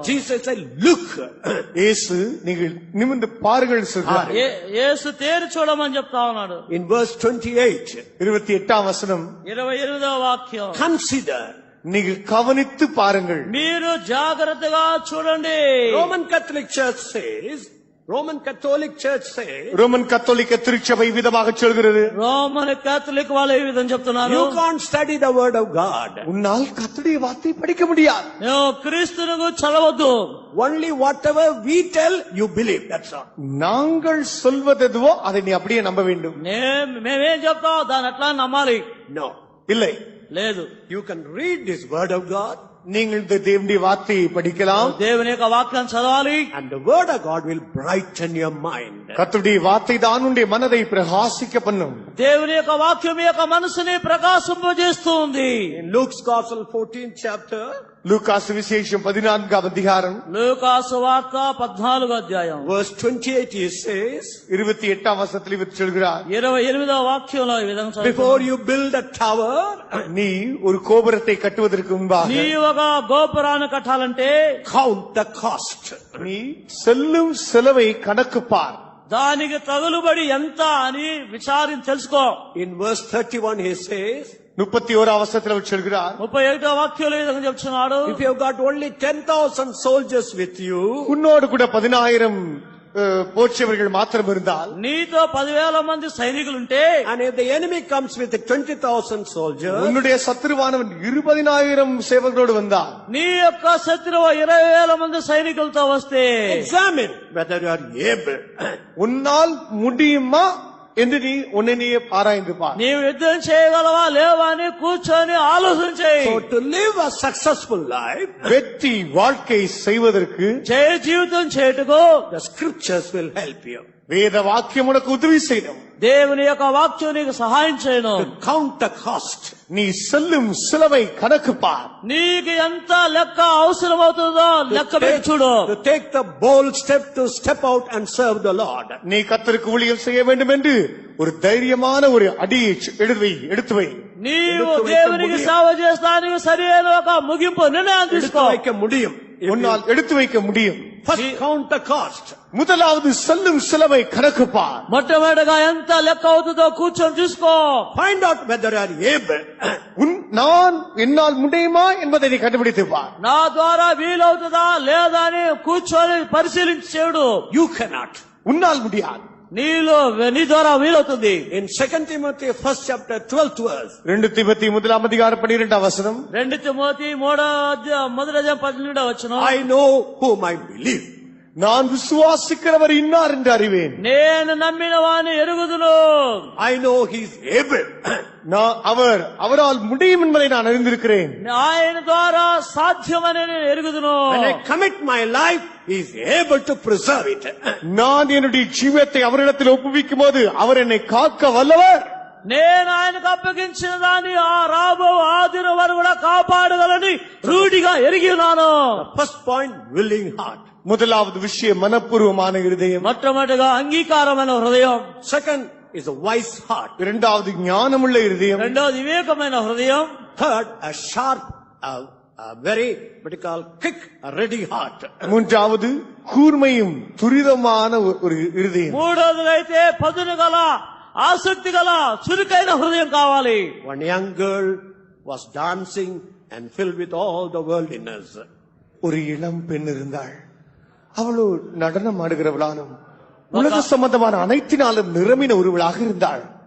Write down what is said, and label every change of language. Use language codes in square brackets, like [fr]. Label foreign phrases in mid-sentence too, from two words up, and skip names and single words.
[en] Jesus said, look. [ta] இயேசு நீங்கள் நிமிர்ந்து பாருங்கள் சொல்றார். [te] యేసు తేరి చూడమని చెప్తా ఉన్నాడు. [en] In verse 28, [ta] 28ஆம் வசனம். [te] 28వ వాక్యం. [en] consider. [ta] நீங்கள் கவனித்து பாருங்கள். [te] మీరు జాగ్రత్తగా చూడండి. [en] Roman Catholic Church says, [ta] ரோமன் கத்தோலிக்க திருச்சபை விதமாக சொல்கிறது. [te] రోమన్ కేథలిక్ వాళ్ళు ఈ విధంగా చెప్తున్నారు. [en] You can't study the word of God. [ta] உன்னால் கர்த்தருடைய வார்த்தை படிக்க முடியாது. [te] నువ్వు క్రీస్తును చదవద్దు. [en] Only whatever we tell you believe, that's all. [ta] நாங்கள் சொல்வதுவோ அதை நீ அப்படியே நம்ப வேண்டும். [te] మేమేం చెప్తాం దాని అట్లా నమ్మాలి. [en] No. [ta] இல்லை. [te] లేదు. [en] You can read this word of God. [ta] நீங்கள் இந்த தேவனுடைய வார்த்தையை படிக்கலாம். [te] దేవుని యొక్క వాక్యాన్ని చదవాలి. [en] And the word of God will brighten your mind. [ta] கர்த்தருடைய வார்த்தை தான் உன்னுடைய மனதை பிரகாசிக்க பண்ணும். [te] దేవుని యొక్క వాక్యం మీ యొక్క మనసుని ప్రకాశింపజేస్తూ ఉంది. [en] In Luke's Gospel 14th chapter, [ta] லூக்கா சுவிசேஷம் 14ஆம் அதிகாரம் [te] లూకాసు వార్త 14వ అధ్యాయం [en] verse 28, he says, [ta] 28ஆம் வசனத்தில் இவர் சொல்கிறார், [te] 28వ వాక్యంలో ఈ విధంగా చదువుతున్నాం. [en] before you build a tower, [ta] நீ ஒரு கோபுரத்தை கட்டுவதற்கு முன்பாக [te] నీ ఒక గోపురాన్ని కట్టాలంటే [en] count the cost. [ta] நீ செல்லும் செலவை கணக்கு பார். [te] దానికి తగులుబడి ఎంత అని తెలుసుకో. [en] In verse 31, he says, [ta] 31ஆம் வசனத்தில் அவர் சொல்கிறார், [te] 31వ వాక్యంలో ఈ విధంగా చెప్తున్నాడు. [en] if you have got only 10,000 soldiers with you, [ta] உன்னோடு கூட 10,000 போர்ச்சவர்கள் மாத்திரம் இருந்தால், [te] నీతో 10,000 మంది సైనికులుంటే, [en] and if the enemy comes with 20,000 soldiers, [ta] உன்னுடைய சத்துருவானவன் 20,000 சேவகரோடு வந்தால், [te] నీ యొక్క శత్రువు 20,000 మంది సైనికులతో వస్తే, [en] examine whether you are able. [ta] உன்னால் முடியுமா என்று நீ உன்னை நீ ஆராய்ந்து பார். [te] నీవు యుద్ధం చేయగలవా లేవా అని కూర్చొని ఆలోచన చేయి. [en] So to live a successful life, [ta] வெற்றி வாழ்க்கை செய்வதற்கு [te] జయ జీవితం చేటుకు [en] the scriptures will help you. [ta] வேத வாக்கியம் உனக்கு உதவி செய்யும். [te] దేవుని యొక్క వాక్యం నీకు సహాయం చేయను. [en] To count the cost. [ta] நீ செல்லும் செலவை கணக்கு பார். [te] నీకు ఎంత లెక్క అవసరమవుతుందో లెక్క పెట్టి చూడు. [en] To take the bold step to step out and serve the Lord. [ta] நீ கர்த்தருக்கு ஊழியம் செய்ய வேண்டும் என்று ஒரு தைரியமான ஒரு அடியை எடுத்து வை. [te] నీవు దేవునికి సేవ చేస్తానికి సరైన ఒక ముగింపు నిర్ణయం తీసుకో. [ta] வைக்க முடியும். உன்னால் எடுத்து வைக்க முடியும். [en] First count the cost. [ta] முதலாவது செல்லும் செலவை கணக்கு பார். [te] మొట్టమొదటిగా ఎంత లెక్క అవుతుందో కూర్చొని చూసుకో. [en] Find out whether you are able. [ta] நான் என்னால் முடியுமா என்பதை நீ கண்டுபிடித்து பார். [te] నా ద్వారా వీలవుతుందా లేదా అని కూర్చొని పరిశీలించి చూడు. [en] You cannot. [ta] உன்னால் முடியாது. [te] నీ ద్వారా వీలవుతుంది. [en] In 2 Timothy 1st chapter 12th verse, [ta] 2 தீமோத்தேயு 1ஆம் அதிகாரம் 12ஆம் வசனம், [te] 2 తిమోతి 3:12 వచనం, [en] I know whom I believe. [ta] நான் விசுவாசிக்கிறவர் இன்னார் என்று அறிவேன். [te] నేను నమ్మిన వాని ఎరుగుదును. [en] I know he is able. [ta] அவரால் முடியும் என்பதை நான் அறிந்திருக்கிறேன். [te] ఆయన ద్వారా సాధ్యమని నేను ఎరుగుదును. [en] When I commit my life, he is able to preserve it. [ta] நான் என்னுடைய ஜீவியத்தை அவரிடத்தில் ஒப்புவிக்கும் போது அவர் என்னை காக்க வல்லவர். [te] నేను ఆయనకు అప్పగించిన దాన్ని రాబో ఆ దినం వరకు కూడా కాపాడగలని రూఢిగా ఎరిగి ఉన్నాను. [en] First point, willing heart. [ta] முதலாவது விஷயம் மனப்பூர்வமான இருதயம். [te] మొట్టమొదటిగా అంగీకారమైన హృదయం. [en] Second is a wise heart. [ta] இரண்டாவது ஞானமுள்ள இருதயம். [te] రెండోది వివేకమైన హృదయం. [en] Third, a sharp, a very what you call quick, a ready heart. [ta] மூன்றாவது கூர்மையும் துரிதமான ஒரு இருதயம். [te] మూడోది అయితే పదును గల ఆసక్తి గల చురుకైన హృదయం కావాలి. [en] One young girl was dancing and filled with all the worldliness. [ta] ஒரு இளம் பெண் இருந்தாள். அவளோ நடனம் ஆடுகிறவளாலும் உலக சம்பந்தமான அனைத்தினாலும் நிரம்பின ஒருவளாக இருந்தாள்.